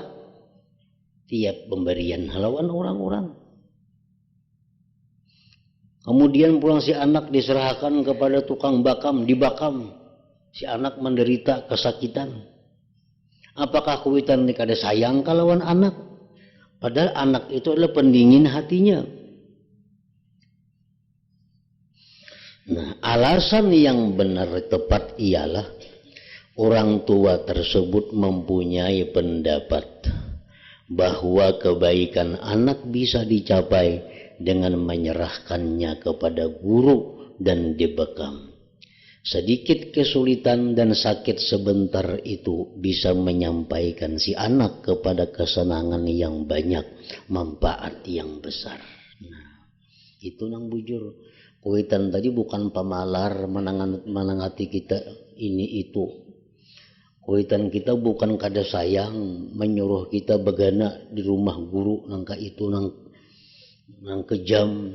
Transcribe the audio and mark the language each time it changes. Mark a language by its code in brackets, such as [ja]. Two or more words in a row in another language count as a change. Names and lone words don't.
[bjn] Tiap pemberian halawan orang-orang. [id] Kemudian pulang si anak diserahkan kepada tukang bakam, dibakam. Si anak menderita kesakitan. [bjn] Apakah kuitan ini kada sayang kalawan anak? [id] Padahal anak itu adalah pendingin hatinya. Nah, alasan yang benar tepat ialah orang tua tersebut mempunyai pendapat bahwa kebaikan anak bisa dicapai dengan menyerahkannya kepada guru dan dibekam. Sedikit kesulitan dan sakit sebentar itu bisa menyampaikan si anak kepada kesenangan yang banyak, manfaat yang besar. Nah, [bjn] itu nang bujur. Kuitan tadi bukan pemalar menangati kita ini itu. Kuitan kita bukan kada sayang menyuruh kita begana di rumah guru nangka itu nang kejam.